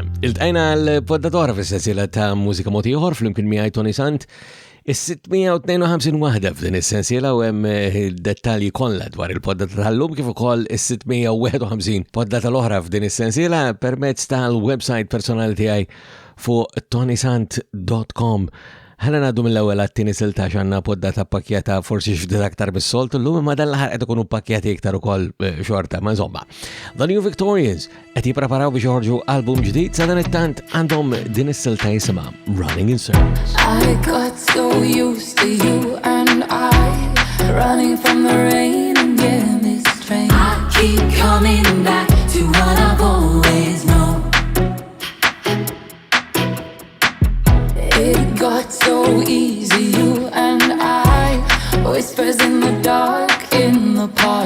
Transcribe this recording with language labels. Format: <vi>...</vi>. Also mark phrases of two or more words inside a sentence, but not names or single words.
<mt>Iltqajna l-poddatora fis-sensiela ta' Mużika Mod Ieħor fl-imkien miegħi Toni Sant Is-652 waħda f'din is-sensiela u hemm dettalji kollha dwar il-poddata tal-lum kif ukoll is-651 poddata l-oħra f'din is-sensiela permezz tal-website personali tiegħi fuq ToniSant.com. Ħana ngħaddu mill-ewwel għat-tieni silta x'għandna poddata pakkjata forsi ftit aktar bis-solt illum imma dan l-aħħar qed ikunu pakkjati iktar ukoll xorta ma insomma. The New Victorians qed jippreparaw biex joħorġu album ġdid sa dan it-tant għandhom din is-silta jisimha Running in Circles.</mt> <en>I got so used to you and I running from the rain and getting this train. I keep coming back to what I've always known. It got so easy, you and I whispers in the dark, in the park.</en>